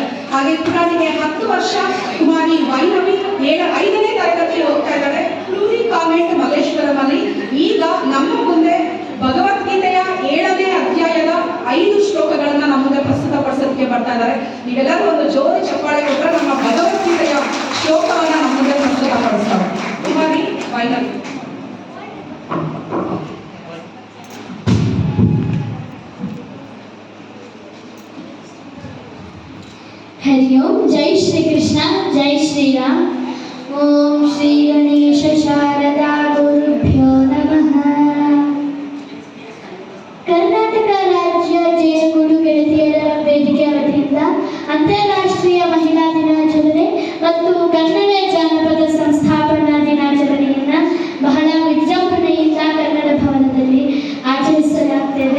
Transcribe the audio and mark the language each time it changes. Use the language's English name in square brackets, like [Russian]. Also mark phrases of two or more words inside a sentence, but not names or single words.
[Kannada] ಹಾಗೆ ಪುಟಾಣಿಗೆ 10 ವರ್ಷ ಕುಮಾರಿ ವೈನವಿ 5ನೇ ತರಗತಿ ಹೋಗ್ತಾ ಇದ್ದಾರೆ ಪ್ಲೂರಿ ಕಾನ್ವೆಂಟ್ ಮಲ್ಲೇಶ್ವರಮಲ್ಲಿ. ಈಗ ನಮ್ಮ ಮುಂದೆ ಭಗವದ್ಗೀತೆಯ 7ನೇ ಅಧ್ಯಾಯದ 5 ಶ್ಲೋಕಗಳನ್ನ ನಮ್ಮ ಮುಂದೆ ಪ್ರಸ್ತುತಪಡಿಸೋದಕ್ಕೆ ಬರ್ತಾ ಇದ್ದಾರೆ. ನೀವೆಲ್ಲರೂ ಒಂದು ಜೋರು ಚಪ್ಪಾಳೆ ಕೊಟ್ಟರೆ ನಮ್ಮ ಭಗವದ್ಗೀತೆಯ ಶ್ಲೋಕವನ್ನ ನಮ್ಮ ಮುಂದೆ ಪ್ರಸ್ತುತಪಡಿಸ್ತಾರೆ. ಕುಮಾರಿ ವೈನವಿ. [Sanskrit] हरि ओम. जय श्री कृष्ण, जय श्री राम. ओम श्री गणेश शारदा गुरुभ्यो नमः. [Kannada] ಕರ್ನಾಟಕ ರಾಜ್ಯ ಜೇನುಗೂಡು ಗೆಳತಿಯರ ವೇದಿಕೆ ವತಿಯಿಂದ ಅಂತಾರಾಷ್ಟ್ರೀಯ ಮಹಿಳಾ ದಿನಾಚರಣೆ ಮತ್ತು ಕನ್ನಡ ಜಾನಪದ ಸಂಸ್ಥಾಪನಾ ದಿನಾಚರಣೆಯನ್ನ ಬಹಳ ವಿಜೃಂಭಣೆಯಿಂದ ಕನ್ನಡ ಭವನದಲ್ಲಿ ಆಚರಿಸಲಾಗ್ತದೆ.